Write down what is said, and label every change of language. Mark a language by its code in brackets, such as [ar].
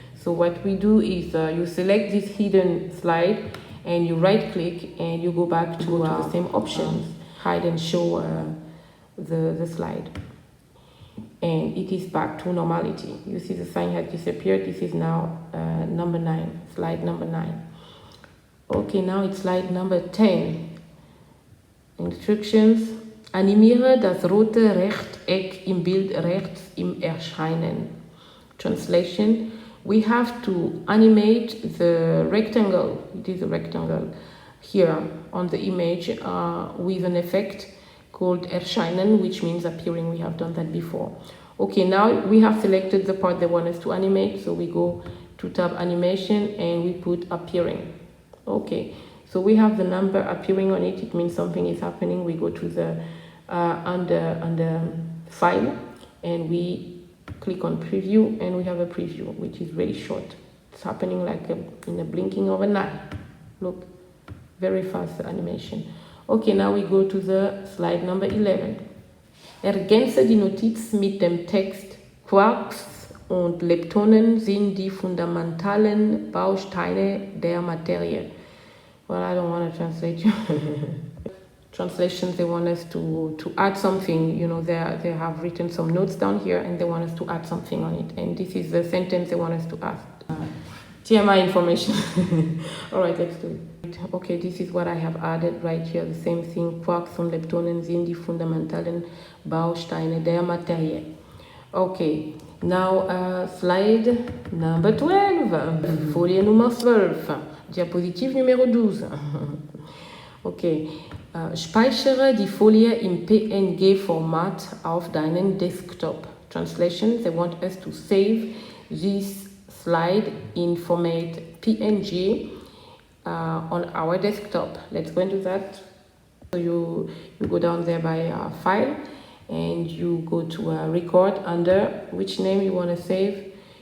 [en] So what we do is you select this hidden slide and you right click and you go back to the same options, hide and show the slide. And it is back to normality. You see the sign has disappeared. This is now number 9, slide number 9. Okay, now it's slide number 10. Instructions. [de] Animiere das rote Rechteck im Bild rechts im Erscheinen. Translation. [en] we have to animate the rectangle. It is a rectangle here on the image with an effect called erscheinen, which means appearing. We have done that before. Okay, now we have selected the part they want us to animate, so we go to tab animation and we put appearing. Okay, so we have the number appearing on it. It means something is happening. We go to the under file and we click on preview, and we have a preview which is very short. It's happening like in a blinking of an eye. Look, very fast animation. Okay, now we go to the slide number 11. [de] Ergänze die Notiz mit dem Text Quarks und Leptonen sind die fundamentalen Bausteine der Materie. [en] Well, I don't want to translate you. Translations, they want us to add something. You know, they have written some notes down here and they want us to add something on it. And this is the sentence they want us to add. TMI information. All right, let's do it. Okay, this is what I have added right here. The same thing. [de] Quarks und Leptonen sind die fundamentalen Bausteine der Materie. [en] Okay, now slide number 12. [de] Folie Nummer 12. [fr] Diapositive numéro 12. [de] Okay. Speichere die Folie im PNG-Format auf deinen Desktop. [en] Translation, they want us to save this slide in format PNG on our desktop. Let's go into that. So you go down there by file and you go to record under which name you want to save.